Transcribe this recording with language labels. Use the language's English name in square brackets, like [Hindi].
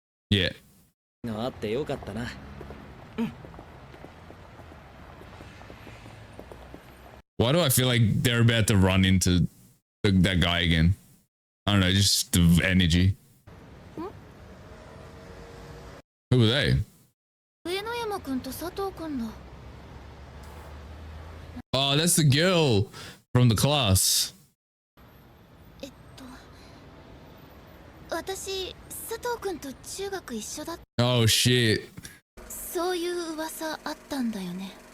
[English] Yeah. [Japanese] あってよかったな。 [English] Why do I feel like they're about to run into that guy again? I don't know, just the energy. Who were they? [Japanese] 上野山くんと佐藤くんだ。 [English] Oh, that's the girl from the class. [Japanese] 私、佐藤くんと中学一緒だ。 [English] Oh shit. [Japanese] そういう噂あったんだよね。